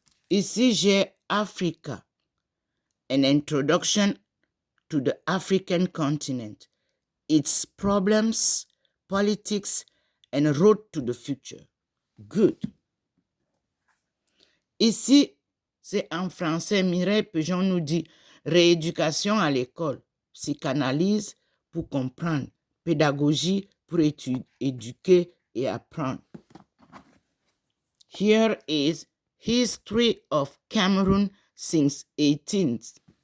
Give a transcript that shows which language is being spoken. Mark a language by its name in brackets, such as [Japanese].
[French] Ici, j'ai [English] Africa, an introduction to the African continent, its problems, politics, and road to the future. Good. [French] Ici, c'est en français. Mireille Pejon nous dit rééducation à l'école, psychanalyse pour comprendre, pédagogie pour éduquer et apprendre. [English] Here is History of Cameroon since 18th.